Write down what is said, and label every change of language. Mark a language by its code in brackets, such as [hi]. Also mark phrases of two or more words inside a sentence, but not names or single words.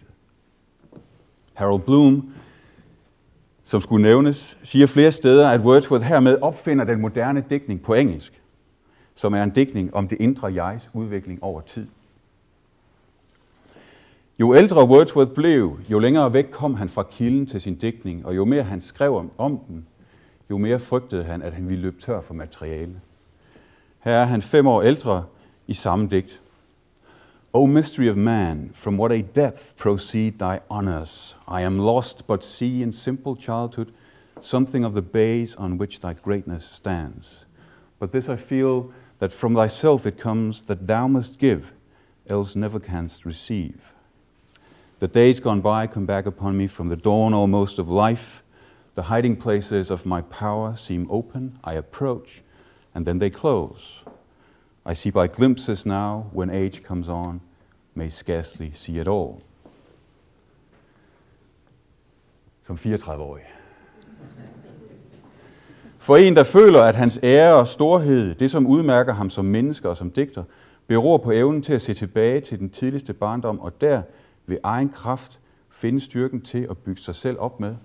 [da] Harold Bloom, som skulle nævnes, siger flere steder, at Wordsworth hermed opfinder den moderne digtning på engelsk, som er en digtning om det indre jegs udvikling over tid. Jo ældre Wordsworth blev, jo længere væk kom han fra kilden til sin digtning, og jo mere han skrev om den, jo mere frygtede han, at han ville løbe tør for materiale. Her er han 5 år ældre i samme digt. [en] O mystery of man, from what a depth proceed thy honors. I am lost, but see in simple childhood something of the base on which thy greatness stands. But this I feel, that from thyself it comes that thou must give, else never canst receive. The days gone by come back upon me from the dawn almost of life. The hiding places of my power seem open, I approach, and then they close. I see by glimpses now, when age comes on, may scarcely see at all. [da] Som 34-årig. For en, der føler, at hans ære og storhed, det som udmærker ham som menneske og som digter, beror på evnen til at se tilbage til den tidligste barndom, og der ved egen kraft finde styrken til at bygge sig selv op med.